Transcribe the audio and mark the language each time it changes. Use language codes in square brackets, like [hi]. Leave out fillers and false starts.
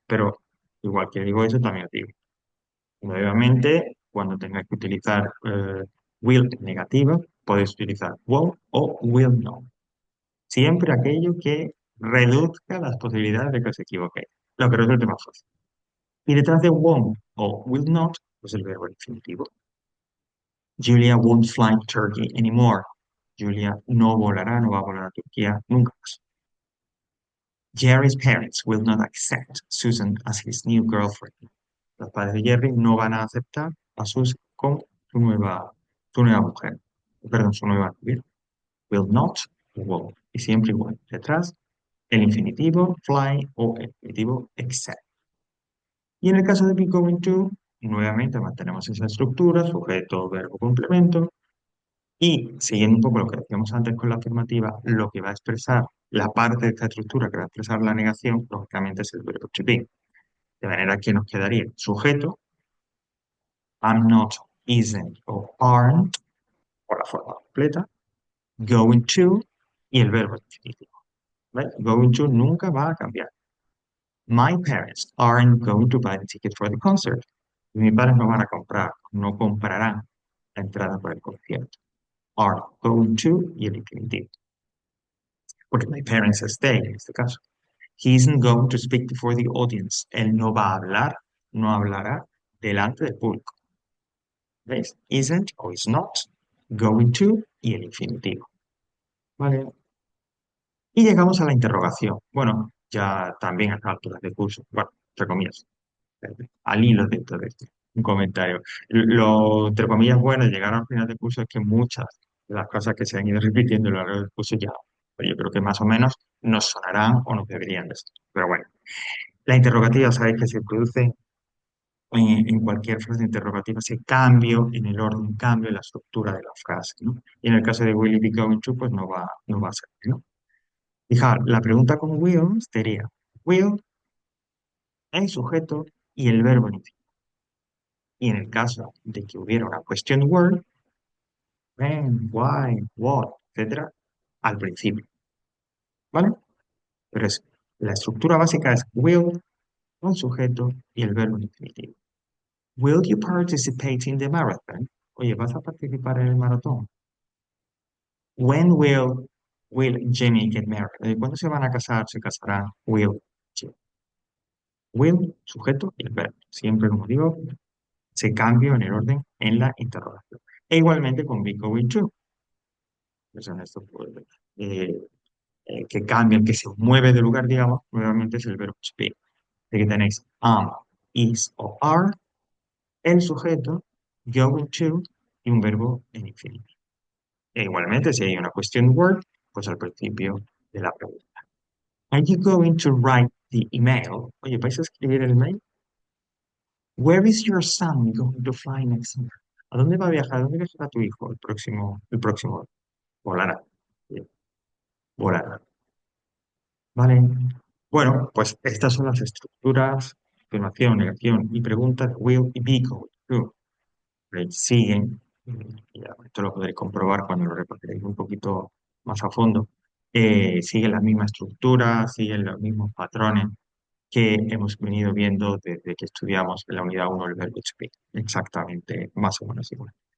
[es] Pero igual que digo eso, también digo, nuevamente, cuando tengáis que utilizar will negativa, podéis utilizar won't o will not. Siempre aquello que reduzca las posibilidades de que os equivoquéis, lo que resulte más fácil. Y detrás de won't o will not, pues el verbo infinitivo. [en] Julia won't fly to Turkey anymore. [es] Julia no volará, no va a volar a Turquía nunca más. [en] Jerry's parents will not accept Susan as his new girlfriend. [es] Los padres de Jerry no van a aceptar a Susan como su nueva mujer. Perdón, su nueva novia. Will not, will. Y siempre igual. Detrás, el infinitivo fly o el infinitivo accept. Y en el caso de be going to, nuevamente mantenemos esa estructura, sujeto, verbo, complemento. Y siguiendo un poco lo que decíamos antes con la afirmativa, lo que va a expresar la parte de esta estructura que va a expresar la negación, lógicamente es el verbo to be. De manera que nos quedaría sujeto, I'm not, isn't o aren't, por la forma completa, going to y el verbo infinitivo. ¿Vale? Going to nunca va a cambiar. [en] My parents aren't going to buy the ticket for the concert. [es] Mis padres no van a comprar, no comprarán la entrada para el concierto. Are going to y el infinitivo. Porque my parents stay en este caso. [en] He isn't going to speak before the audience. [es] Él no va a hablar, no hablará delante del público. ¿Ves? Isn't o is not, going to y el infinitivo. ¿Vale? Y llegamos a la interrogación. Bueno, ya también a estas alturas de curso, bueno, entre comillas, al hilo de todo esto, un comentario. Lo, entre comillas, bueno de llegar al final del curso es que muchas de las cosas que se han ido repitiendo a lo largo del curso ya, pues yo creo que más o menos nos sonarán o nos deberían de ser. Pero bueno, la interrogativa, sabéis que se produce en cualquier frase interrogativa, ese cambio en el orden, cambio en la estructura de la frase, ¿no? Y en el caso de will it be going to, pues no va a ser, ¿no? Fijaos, la pregunta con will sería will, el sujeto y el verbo en infinitive. Y en el caso de que hubiera una question word, when, why, what, etcétera, al principio, ¿vale? Pero la estructura básica es will, un sujeto y el verbo en infinitivo. [en] Will you participate in the marathon? [es] Oye, ¿vas a participar en el maratón? [en] When will Jimmy get married? [es] ¿Cuándo se van a casar? Se casarán. [en] Will Jimmy. [es] Will, sujeto y el verbo. Siempre, como digo, se cambia en el orden en la interrogación. E igualmente con be going to. Pues en esto, pues, eh, que cambia, el que se mueve de lugar, digamos, nuevamente es el verbo to be. De que tenéis am, is o are, el sujeto, going to y un verbo en infinitivo. E igualmente, si hay una question word, pues al principio de la pregunta. [en] Are you going to write the email? [es] Oye, ¿vais a escribir el email? [en] Where is your son going to fly next summer? [es] ¿A dónde va a viajar? ¿A dónde viajará tu hijo el próximo? Volará. Bien, volará. Vale. Bueno, pues estas son las estructuras, afirmación, negación y pregunta de will y be going to. Siguen, y esto lo podréis comprobar cuando lo repaséis un poquito más a fondo, siguen la misma estructura, siguen los mismos patrones que hemos venido viendo desde que estudiamos en la unidad uno el verbo to be, exactamente, más o menos igual.